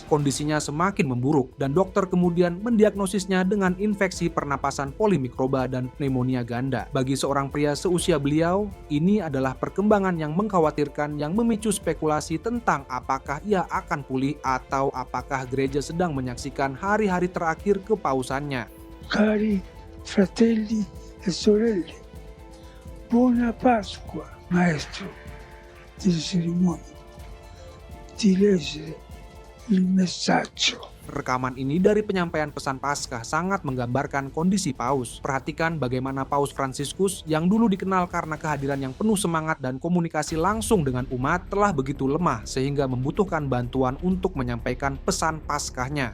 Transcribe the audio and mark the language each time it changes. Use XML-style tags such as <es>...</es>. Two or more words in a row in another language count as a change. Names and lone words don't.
<id>Kondisinya semakin memburuk dan dokter kemudian mendiagnosisnya dengan infeksi pernapasan polimikroba dan pneumonia ganda. Bagi seorang pria seusia beliau, ini adalah perkembangan yang mengkhawatirkan yang memicu spekulasi tentang apakah ia akan pulih atau apakah gereja sedang menyaksikan hari-hari terakhir kepausannya.</id> <it>Cari fratelli e sorelle, buona Pasqua, maestro delle cerimonie, di leggere il messaggio.</it> <id>Rekaman ini dari penyampaian pesan Paskah sangat menggambarkan kondisi Paus. Perhatikan bagaimana Paus Fransiskus yang dulu dikenal karena kehadiran yang penuh semangat dan komunikasi langsung dengan umat telah begitu lemah sehingga membutuhkan bantuan untuk menyampaikan pesan Paskahnya.</id>